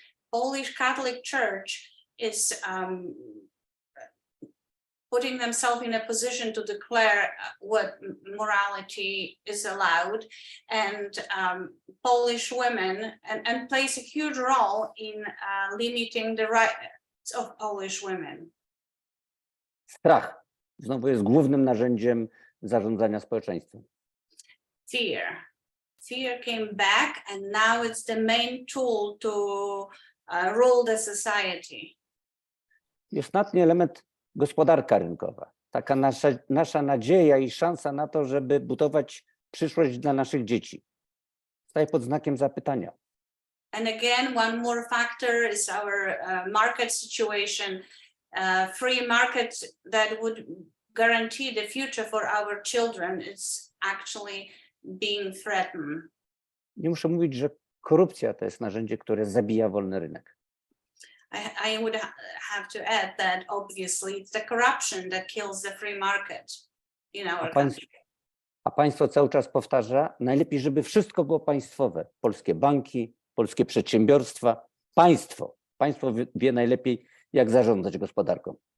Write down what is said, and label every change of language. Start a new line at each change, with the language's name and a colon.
English: Polish Catholic Church is putting themselves in a position to declare what morality is allowed, and Polish women and plays a huge role in limiting the rights of Polish women.
Polish: Strach znowu jest głównym narzędziem zarządzania społeczeństwem.
English: Fear came back, and now it's the main tool to rule the society.
Polish: I ostatni element, gospodarka rynkowa. Taka nasza nadzieja i szansa na to, żeby budować przyszłość dla naszych dzieci. Staje pod znakiem zapytania.
English: And again, one more factor is our market situation. Free market that would guarantee the future for our children is actually being threatened.
Polish: Nie muszę mówić, że korupcja to jest narzędzie, które zabija wolny rynek.
English: I would have to add that obviously it's the corruption that kills the free market in our country.
Polish: A państwo cały czas powtarza, najlepiej, żeby wszystko było państwowe. Polskie banki, polskie przedsiębiorstwa, państwo. Państwo wie najlepiej, jak zarządzać gospodarką.